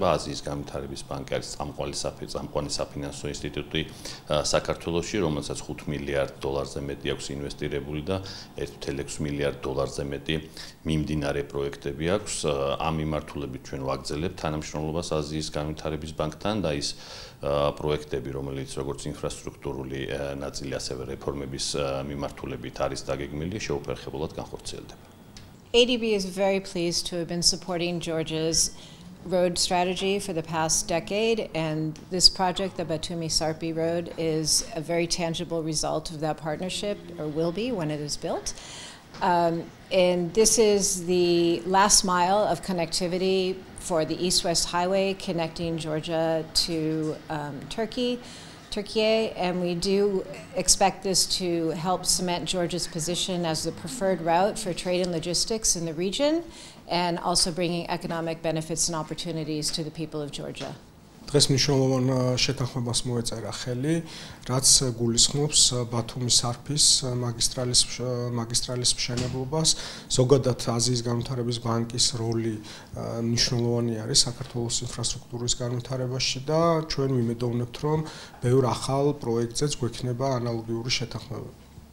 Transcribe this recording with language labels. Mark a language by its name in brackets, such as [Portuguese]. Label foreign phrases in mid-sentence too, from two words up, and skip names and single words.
[Georgian] აზიის განვითარების ბანკი არის წამყვანი საფინანსო ინსტიტუტი საქართველოში, რომელსაც $5 მილიარდ მეტი აქვს ინვესტირებული და $1.6 მილიარდ მეტი მიმდინარე პროექტები აქვს. ამ მიმართულებით ჩვენ ვაგრძელებთ თანამშრომლობას აზიის განვითარების ბანკთან და ის პროექტები, რომელიც როგორც ინფრასტრუქტურული ნაწილი, ასევე რეფორმების მიმართულებით არის დაგეგმილი, შეუფერხებლად განხორციელდება. [English] ADB is very pleased to have been supporting Georgia's road strategy for the past decade, and this project, the Batumi-Sarpi Road, is a very tangible result of that partnership, or will be when it is built. And this is the last mile of connectivity for the East-West Highway connecting Georgia to Turkey, and we do expect this to help cement Georgia's position as the preferred route for trade and logistics in the region, and also bringing economic benefits and opportunities to the people of Georgia. [Georgian] დღეს მნიშვნელოვან შეთანხმებას მოეწერა ხელი, რაც გულისხმობს ბათუმის სარფის მაგისტრალის მშენებლობას. ზოგადად აზიის განვითარების ბანკის როლი მნიშვნელოვანი არის საქართველოს ინფრასტრუქტურის განვითარებაში და ჩვენ ვიმედოვნებთ, რომ ბევრ ახალ პროექტზეც გვექნება ანალოგიური შეთანხმებები.